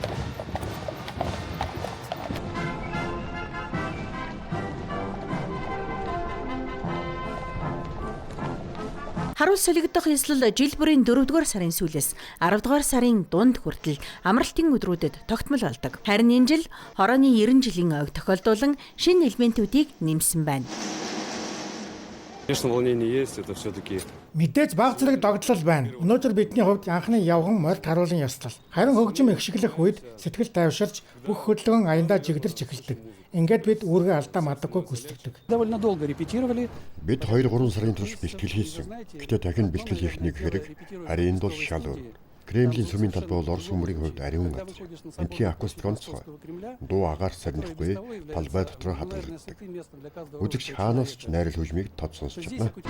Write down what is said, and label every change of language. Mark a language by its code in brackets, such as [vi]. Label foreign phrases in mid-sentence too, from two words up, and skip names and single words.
[mn] Харуул солигдох ёслол жил бүрийн 4-р сарын сүүлээс 10-р сарын дунд хүртэл амралтын өдрүүдэд тогтмол болдог. Харин энэ жил хорооны 90 жилийн ойг тохиолдуулан шинэ элементүүдийг нэмсэн байна. [ru] Конечно, волнение есть, это все-таки. [mn] Мэдээж баг зэрэг догдлол байна. Өнөөдөр бидний хувьд анхны явган морьт харуулын ёслол. Харин хөгжим ихшиглэх үед сэтгэл тайвширч бүх хөдөлгөөн аяндаа жигдэрч эхэлдэг. Ингээд бид үүргээ алдаа мадаггүй гүйцэтгэдэг. [ru] Довольно долго репетировали. [mn] Бид 2-3 сарын турш бэлтгэл хийсэн. Гэтэ дахин бэлтгэл хийх нэг хэрэг, харин энэ бол шал өөр. Кремлийн цөмийн талбай бол Орос хүмүүрийн хувьд ариун газар. Эндхийн акустик онцгой. Дуу агаар сарнихгүй талбай дотор хадгалагддаг. Үзэгч хаанаас ч найрал хөгжмийг тод сонсч чадна.